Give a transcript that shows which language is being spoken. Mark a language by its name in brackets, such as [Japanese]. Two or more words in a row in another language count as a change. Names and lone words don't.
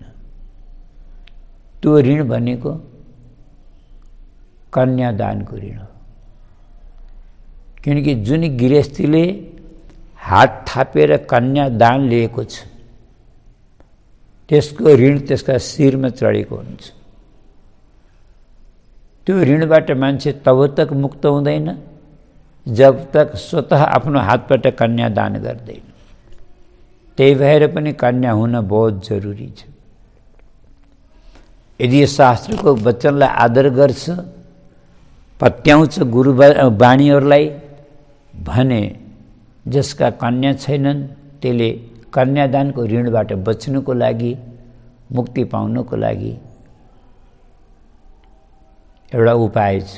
[Nepali] त्यो ऋण भनेको कन्यादानको ऋण हो। किनकि जुन गृहस्थीले हात थापेर कन्यादान लिएको छ त्यसको ऋण त्यसका शिरमा चढेको हुन्छ। त्यो ऋणबाट मान्छे [Hindi] तब तक [Nepali] मुक्त हुँदैन [Hindi] जब तक [Nepali] स्वतः आफ्नो हातबाट कन्यादान गर्दैन। त्यही भएर पनि कन्या हुन [Hindi] बहुत जरुरी [Nepali] छ। यदि यो शास्त्रको वचनलाई आदर गर्छ, पत्याउँछ गुरु वाणीहरूलाई भने जसका कन्या छैनन् त्यसले कन्यादानको ऋणबाट बच्नुको लागि, मुक्ति पाउनको लागि एउटा उपाय छ।